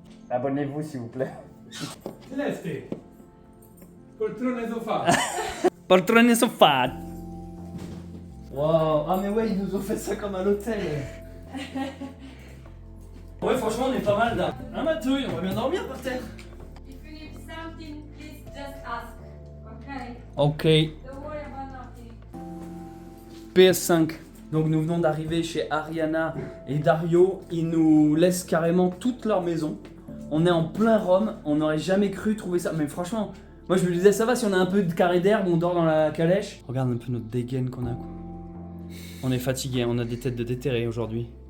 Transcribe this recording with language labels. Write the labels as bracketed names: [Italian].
[French] Abonnez-vous s'il vous plaît. Celeste. Poltrone sofa. Poltrone sofa. Wow. Ah mais ouais, ils nous ont fait ça comme à l'hôtel. Ouais, franchement, on est pas mal là. Un matouille, on va bien dormir par terre. [English] If you need something, please just ask. Okay? Ok. Don't worry about nothing. [French] PS5. Donc nous venons d'arriver chez Ariana et Dario. Ils nous laissent carrément toute leur maison. On est en plein Rome. On n'aurait jamais cru trouver ça. Mais franchement, moi je me disais ça va si on a un peu de carré d'herbe, on dort dans la calèche. Regarde un peu notre dégaine qu'on a. On est fatigué, on a des têtes de déterrés aujourd'hui.